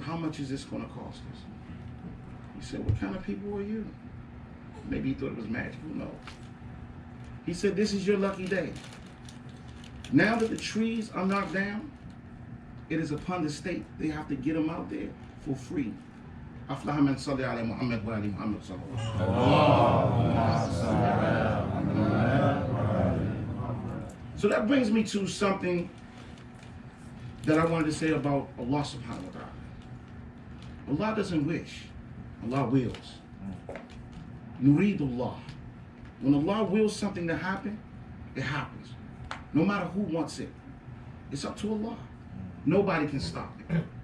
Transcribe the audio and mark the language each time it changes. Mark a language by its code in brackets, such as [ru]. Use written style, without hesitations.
[en] How much is this going to cost us? He said, what kind of people are you? Maybe he thought it was magic, who knows? He said, this is your lucky day. Now that the trees are knocked down, it is upon the state. They have to get them out there for free. [ar] أفلح من صلى على محمد وآل محمد صلى الله عليه wasallam. [en] So that brings me to something that I wanted to say about Allah subhanahu wa ta'ala. Allah doesn't wish, Allah wills. Nuridullah. When Allah wills something to happen, it happens. No matter who wants it. It's up to Allah. Nobody can stop it.